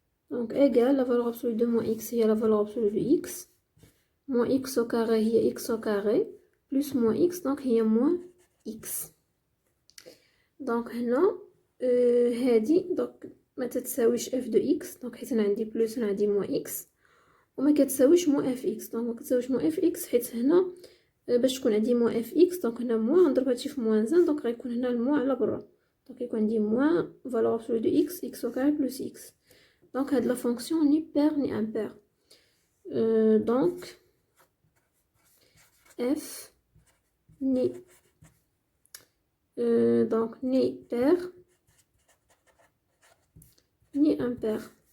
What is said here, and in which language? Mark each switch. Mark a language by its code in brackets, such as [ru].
[fr] donc égale la valeur absolue de moins x هي la valeur absolue de x, moins x au carré هي x au carré plus moins x donc هي moins x. [ar] donc هنا هادي donc ما تتساويش f de x donc حيت انا عندي بلس هنا عندي moins x وما كتساويش moins fx. donc ما كتساويش moins fx حيت هنا باش تكون عندي moins fx donc هنا moins نضرب هادشي في moins 1 donc غيكون هنا الموان على برا donc يكون عندي moins valeur absolue de x au carré plus x. [fr] donc هاد la fonction ni paire ni impaire. donc f ni donc ni paire ni impaire.